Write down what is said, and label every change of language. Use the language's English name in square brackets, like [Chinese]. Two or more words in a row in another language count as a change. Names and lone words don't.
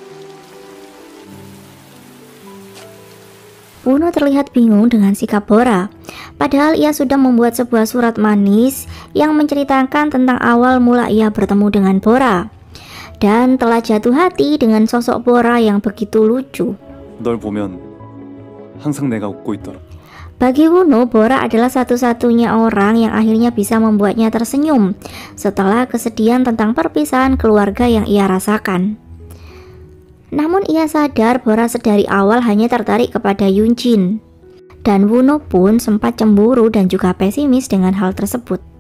[Indonesian] Woo-no terlihat bingung dengan sikap Bora. Padahal ia sudah membuat sebuah surat manis yang menceritakan tentang awal mula ia bertemu dengan Bora. Dan telah jatuh hati dengan sosok Bora yang begitu lucu. [Korean] 널 보면 항상 내가 웃고 있더라. [Indonesian] Bagi Woo-no, Bora adalah satu-satunya orang yang akhirnya bisa membuatnya tersenyum setelah kesedihan tentang perpisahan keluarga yang ia rasakan. Namun ia sadar Bora sedari awal hanya tertarik kepada Yoon-jin. Dan Woo-no pun sempat cemburu dan juga pesimis dengan hal tersebut.